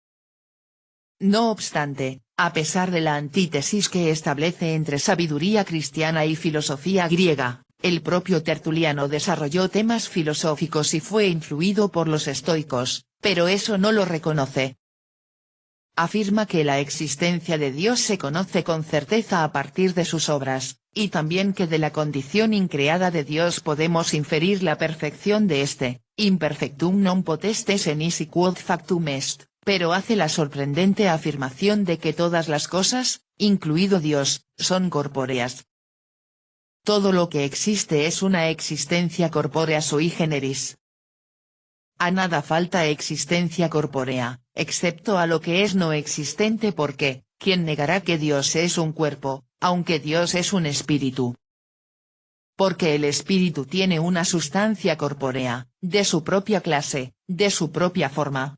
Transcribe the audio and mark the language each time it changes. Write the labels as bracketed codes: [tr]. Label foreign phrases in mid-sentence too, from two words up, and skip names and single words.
[es] No obstante, a pesar de la antítesis que establece entre sabiduría cristiana y filosofía griega, el propio Tertuliano desarrolló temas filosóficos y fue influido por los estoicos, pero eso no lo reconoce. Afirma que la existencia de Dios se conoce con certeza a partir de sus obras, y también que de la condición increada de Dios podemos inferir la perfección de éste, [la] imperfectum non potestes en nisi quod factum est, [es] pero hace la sorprendente afirmación de que todas las cosas, incluido Dios, son corpóreas. Todo lo que existe es una existencia corpórea [la] sui generis. [es] A nada falta existencia corpórea, excepto a lo que es no existente, porque, ¿quién negará que Dios es un cuerpo, aunque Dios es un espíritu? Porque el espíritu tiene una sustancia corpórea, de su propia clase, de su propia forma.